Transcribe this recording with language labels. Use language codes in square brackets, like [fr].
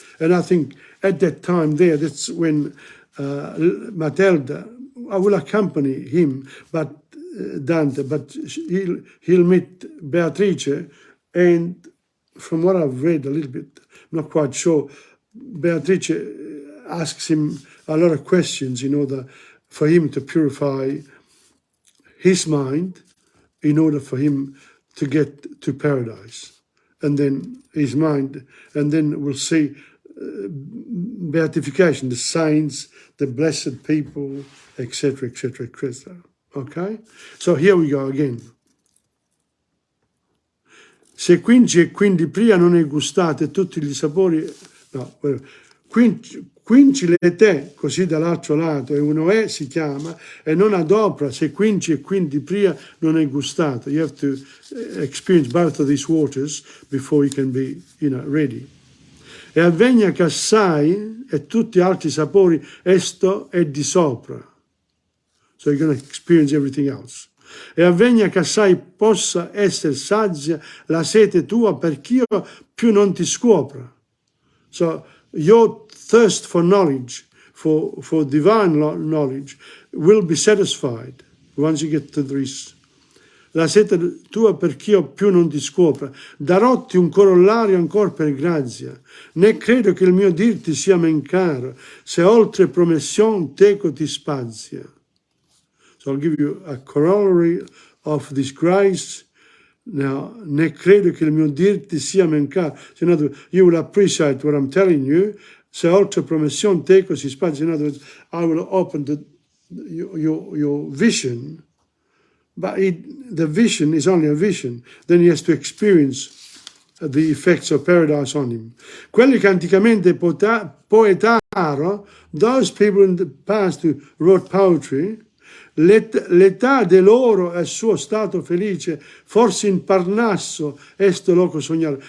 [en] And I think at that time there, that's when Matilda, I will accompany him, but Dante, but he'll meet Beatrice, and from what I've read a little bit, I'm not quite sure, Beatrice asks him a lot of questions in order for him to purify his mind, in order for him to get to paradise. And then his mind, and then we'll see beatification, the saints, the blessed people, etc., etc., etc. Okay? So here we go again. [it] Se quinci e quindi pria non è gustate tutti gli sapori, no, quincile te, così dall'altro lato, e uno si chiama, e non adopra, se quinci e quindi pria non è gustato. [en] You have to experience both of these waters before you can be, ready. [it] E avvegna che assai, e tutti altri sapori, esto è di sopra. [en] So you're going to experience everything else. [it] E avvegna che assai possa essere saggia la sete tua, perch'io più non ti scopra. [en] So your thirst for knowledge, for divine knowledge, will be satisfied once you get to this. [it] la sete tua perch'io più non ti scopra. Darotti un corollario ancora per grazia, né credo che il mio dirti sia men caro, se oltre promission teco ti spazia. [en] So I'll give you a corollary of this grace. [it] Now, ne credo che il mio dirti sia men caro. [en] So in other words, you will appreciate what I'm telling you. Se oltre promission teco si spazia. In other words, I will open your vision. But the vision is only a vision. Then he has to experience the effects of paradise on him. [it] Quelli che anticamente poetarono, [en] those people in the past who wrote poetry, [it] l'età de loro è suo stato felice, forse in Parnasso esto loco sognare.